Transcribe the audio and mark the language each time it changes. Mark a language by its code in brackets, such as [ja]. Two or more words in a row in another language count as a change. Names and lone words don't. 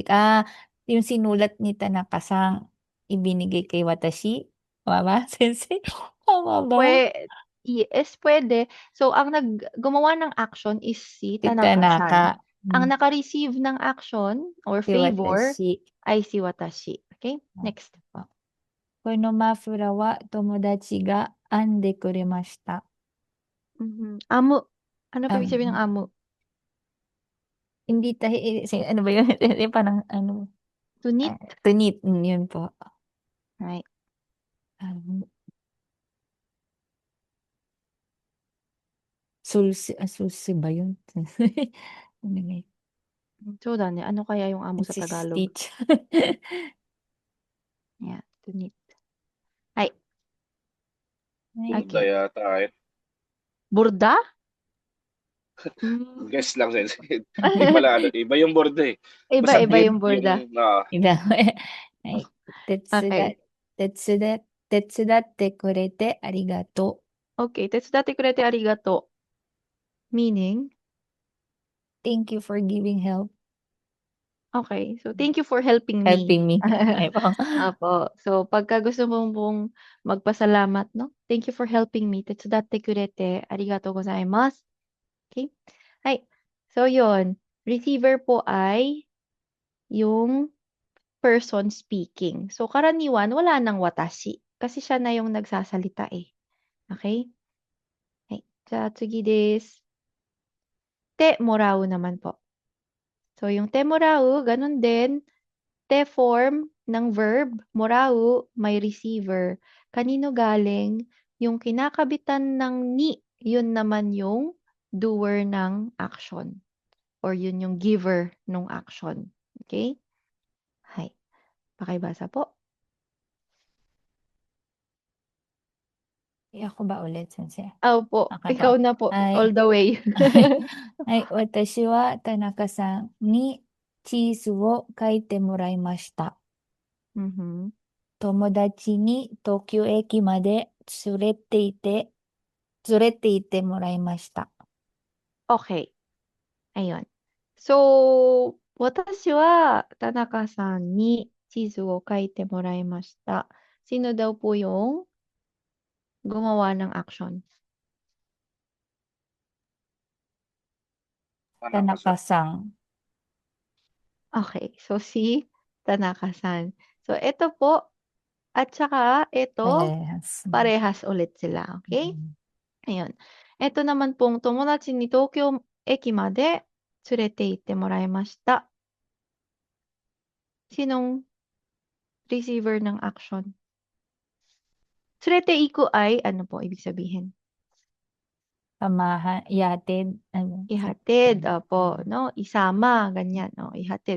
[tl] Yung sinulat ni Tanaka-san, ibinigay kay watashi. Tama ba, sensei? Tama ba? Yes, pwede. So, ang gumawa ng action is si Si Tanaka-san. Tanaka. Ang naka-receive ng [en] action or [tl] Si favor watashi. ay si Watashi. Okay? Next. [ja] このマフラーは友達が編んでくれました。 [tl] Amu. Ano pa ibig sabihin ng amu? Hindi tayo, ano ba yun? Parang ano? Tunit? Tunit, yun po. Right. Sulsi ba yun? Anyway. So, ano kaya yung amu sa Tagalog? Stitch. Yeah, tunit. Ay. Burda yata eh. Burda? Guess lang, sensei. Hindi pala, iba yung burda eh. Iba Basta yung burda. Iba. Ay, [ja] 手伝ってくれてありがとう. Okay, 手伝ってくれてありがとう. [en] Meaning? Thank you for giving help. Okay, so thank you for helping me. Helping me. [tl] Ay po. Apo. So, pagka gusto mong pong magpasalamat, no? [en] Thank you for helping me. [ja] 手伝ってくれてありがとうございます. [tl] Okay? Ay, so yon. Receiver po ay yung [en] person speaking. [tl] So, karaniwan, wala nang watashi. Kasi siya na yung nagsasalita eh. Okay? Ay, [ja] 次です. てもらう [tl] naman po. So, yung [ja] てもらう, [tl] ganun din. Te form ng verb, morau, may receiver. Kanino galing? Yung kinakabitan ng ni, yun naman yung doer ng action. Or yun yung giver ng action. Okay? Hay. Pakibasa po. Ako ba ulit, sensei? Opo. Okay Ikaw po. na po. Ay. [en] All the way. [ja] はい、私は田中さんにチーズを書いてもらいました。 Mhm. 友達に東京駅まで連れて行ってもらいました。 [tl] Okay. Ayun. So, [ja] 私は田中さんに地図を書いてもらいました. [tl] Sino daw po yung gumawa ng action? Tanaka-san. Okay. So, si Tanaka-san. So, ito po. At saka, ito, parehas ulit sila. Okay? Ayun. Ito naman pong [ja] 友達に東京駅まで連れて行ってもらいました. [tl] Sinong receiver ng action? Tsureteiku ay, ano po ibig sabihin? Samahan, ihatid, ano, Ihatid, opo, no? Isama, ganyan, no? Ihatid.